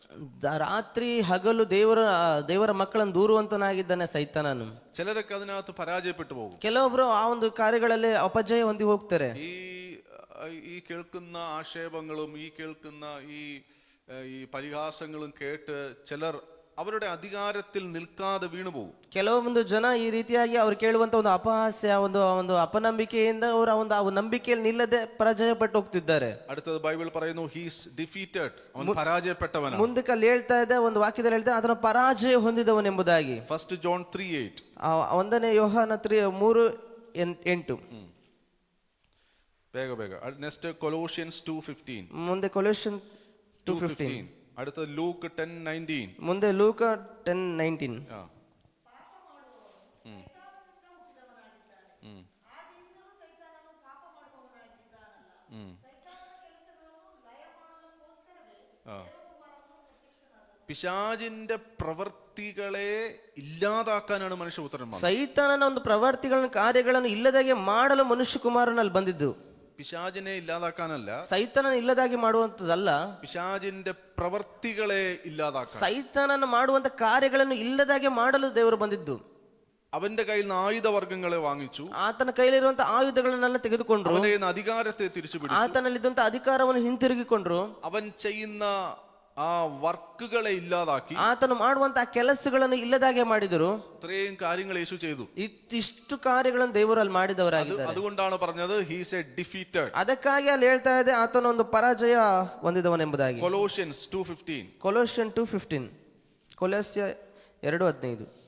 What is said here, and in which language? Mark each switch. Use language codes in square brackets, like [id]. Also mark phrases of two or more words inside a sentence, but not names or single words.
[kn] ರಾತ್ರಿ ಹಗಲು ದೇವರ ಮಕ್ಕಳನ್ನು ದೂರುವಂತನಾಗಿದ್ದಾನೆ ಸೈತಾನನು. [ml] ചിലരൊക്കെ അതിനകത്ത് പരാജയപ്പെട്ടു പോകും. [kn] ಕೆಲವೊಬ್ರು ಆ ಒಂದು ಕಾರ್ಯಗಳಲ್ಲಿ ಅಪಜಯ ಹೊಂದಿ ಹೋಗ್ತಾರೆ. [ml] ഈ കേൾക്കുന്ന ആക്ഷേപങ്ങളും ഈ കേൾക്കുന്ന ഈ പരിഹാസങ്ങളും കേട്ട് ചിലർ ಅವരുടെ ಅಧಿಕಾರത്തിൽ ನಿಲ್ಕಾದೆ വീണു പോകും. [kn] ಕೆಲವೊಂದು ಜನ ಈ ರೀತಿಯಾಗಿ ಅವ್ರು ಕೇಳುವಂತ ಒಂದು ಅಪಹಾಸ್ಯ, ಒಂದು ಅಪನಂಬಿಕೆಯಿಂದ ಅವರು ಆ ನಂಬಿಕೆಯಲ್ಲಿ ನಿಲ್ಲದೆ ಪರಾಜಯಪಟ್ಟು ಹೋಗ್ತಿದ್ದಾರೆ. [ml] അടുത്തത് ബൈബിൾ പറയുന്നു [en] he's defeated, [kn] ಅವನು ಪರಾಜಯಪಟ್ಟವನು. ಮುಂದಕ್ಕೆ ಅಲ್ಲಿ ಹೇಳ್ತಾ ಇದೆ, ಒಂದು ವಾಕ್ಯದಲ್ಲಿ ಹೇಳ್ತಾ ಅದನ್ನು ಪರಾಜಯ ಹೊಂದಿದವನೆಂಬುದಾಗಿ. ಫಸ್ಟ್ ಜಾನ್ 3:8. 1ನೇ ಯೋಹಾನ 3:8. ಬೇಗ. ನೆಕ್ಸ್ಟ್ ಕೊಲೋಸಿಯನ್ಸ್ 2:15. ಮುಂದೆ ಕೊಲೋಸಿಯನ್ 2:15. [ml] അടുത്ത ലൂക്ക് 10:19. [kn] ಮುಂದೆ ಲೂಕ 10:19. [ml] പിശാചിന്റെ പ്രവൃത്തികളെ ഇല്ലാതാക്കാനാണ് മനുഷ്യപുത്രൻ. [kn] ಸೈತಾನನ ಒಂದು ಪ್ರವೃತ್ತಿಗಳನ್ನು ಕಾರ್ಯಗಳನ್ನು ಇಲ್ಲದಾಗೆ ಮಾಡಲು ಮನುಷ್ಯ ಕುಮಾರನಲ್ಲಿ ಬಂದಿದ್ದು. [ml] പിശാചിനെ ഇല്ലാതാക്കാനല്ല, [kn] ಸೈತಾನನ ಇಲ್ಲದಾಗಿ ಮಾಡುವಂತದಲ್ಲ, [ml] പിശാചിന്റെ പ്രവൃത്തികളെ ഇല്ലാതാക്കാൻ, [kn] ಸೈತಾನನ ಮಾಡುವಂತ ಕಾರ್ಯಗಳನ್ನು ಇಲ್ಲದಾಗೆ ಮಾಡಲು ದೇವರು ಬಂದಿದ್ದು. [ml] അവന്റെ കയ്യിൽ നിന്ന് ആയുധവർഗങ്ങളെ വാങ്ങിച്ചു, [kn] ಆತನ ಕೈಲಿರುವಂತ ಆಯುಧಗಳನ್ನೆಲ್ಲ ತೆಗೆದುಕೊಂಡ್ರು, [ml] അവന്റെ അധികാരത്തെ തിരിച്ചു പിടിച്ചു, [kn] ಆತನಲ್ಲಿದ್ದಂತ ಅಧಿಕಾರವನ್ನು ಹಿಂತಿರುಗಿಕೊಂಡ್ರು, [ml] അവൻ ചെയ്യുന്ന ആ വർക്കുകളെ ഇല്ലാതാക്കി, [kn] ಆತನು ಮಾಡುವಂತ ಕೆಲಸಗಳನ್ನು ಇಲ್ಲದಾಗೆ ಮಾಡಿದರು. [ml] ഇത്രയും കാര്യങ്ങൾ യേശു ചെയ്തു. [kn] ಇಷ್ಟು ಕಾರ್ಯಗಳನ್ನು ದೇವರಲ್ಲಿ ಮಾಡಿದವರಾಗಿದ್ದಾರೆ. [ml] അതുകൊണ്ടാണ് പറഞ്ഞത് [en] he's a defeated. [kn] ಅದಕ್ಕಾಗಿ ಅಲ್ಲಿ ಹೇಳ್ತಾ ಇದೆ ಆತನ ಒಂದು ಪರಾಜಯ ಹೊಂದಿದವನೆಂಬುದಾಗಿ. ಕೊಲೋಸಿಯನ್ಸ್ 2:15. ಕೊಲೋಸಿಯನ್ 2:15. ಕೊಲೋಸ್ಯ 2:15.